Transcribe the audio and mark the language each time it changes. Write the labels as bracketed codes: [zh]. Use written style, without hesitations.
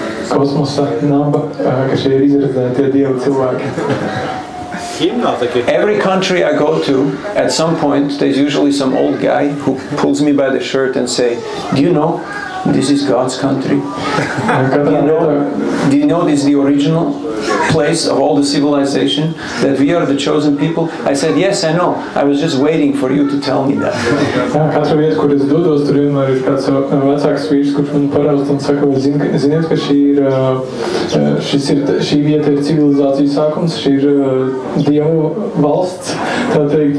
[lv] Kosmosa naba, ka šie ir izredzētie dievu cilvēki. [en] Every country I go to, at some point, there's usually some old guy who pulls me by the shirt and say, do you know this is God's country? Do you know this is the original place of all the civilization? That we are the chosen people? I said, yes, I know. I was just waiting for you to tell me that. [lv] Katra vieta, kur es dodos, tur vienmēr ir kāds vecāks vīrs, kurš man parausta un saka, ziniet, ka šī vieta ir civilizācijas sākums, šī ir Dievu valsts, tā teikt.